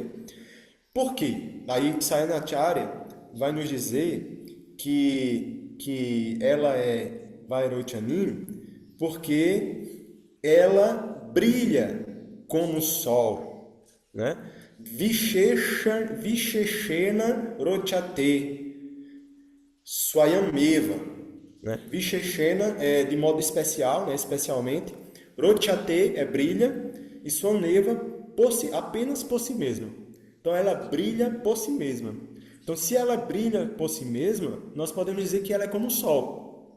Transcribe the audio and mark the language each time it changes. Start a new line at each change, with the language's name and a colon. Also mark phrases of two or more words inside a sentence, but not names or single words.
Portuguese: Por quê? Aí Sayanacharya vai nos dizer que ela é Vairochanim porque ela brilha como o sol, né?
Sanskrit: Visheshena Rochate.
Portuguese: Swayameva, né? Visheshena é de modo especial, né? Especialmente. Rochate é brilha e Swameva apenas por si mesma. Então ela brilha por si mesma. Então se ela brilha por si mesma, nós podemos dizer que ela é como o sol.